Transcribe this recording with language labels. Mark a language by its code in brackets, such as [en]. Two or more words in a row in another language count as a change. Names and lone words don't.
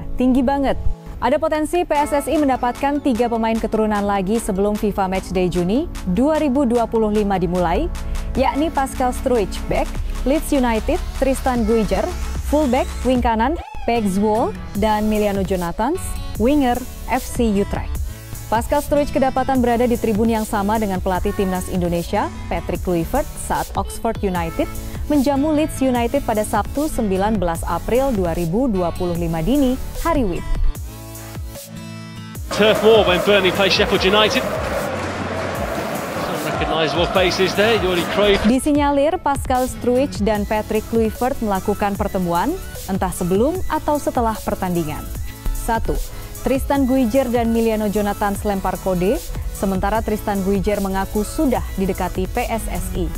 [id] Tinggi banget. Ada potensi PSSI mendapatkan 3 pemain keturunan lagi sebelum FIFA Matchday Juni 2025 dimulai, yakni Pascal Struijk, back, Leeds United, Tristan Guijer, fullback, wing kanan, Pek Zwolle, dan Miliano Jonathans, winger FC Utrecht. Pascal Struijk kedapatan berada di tribun yang sama dengan pelatih Timnas Indonesia, Patrick Kluivert, saat Oxford United menjamu Leeds United pada Sabtu 19 April 2025 dini hari WIB. [en] Turf war when Burnley play Sheffield United. Some recognisable faces there. Jordi Cruyff. [id] Disinyalir Pascal Struijk dan Patrick Kluivert melakukan pertemuan entah sebelum atau setelah pertandingan. 1. Tristan Guijer dan Miliano Jonathans lempar kode, sementara Tristan Guijer mengaku sudah didekati PSSI.